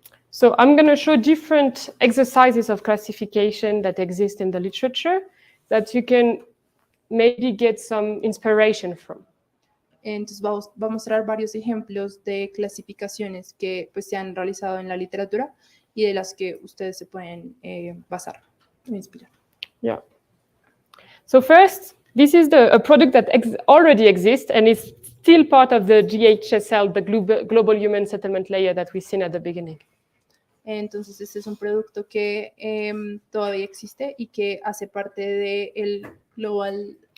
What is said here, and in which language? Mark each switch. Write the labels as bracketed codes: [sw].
[en] So I'm going to show different exercises of classification that exist in the literature that you can maybe get some inspiration from. [es] Entonces va a mostrar varios ejemplos de clasificaciones que pues, se han realizado en la literatura y de las que ustedes se pueden basar e inspirar. [en] Yeah. So first, this is a product that already exists and is still part of the GHSL, the Global Human Settlement Layer that we've seen at the beginning. [es] Entonces, este es un producto que todavía existe y que hace parte del Global...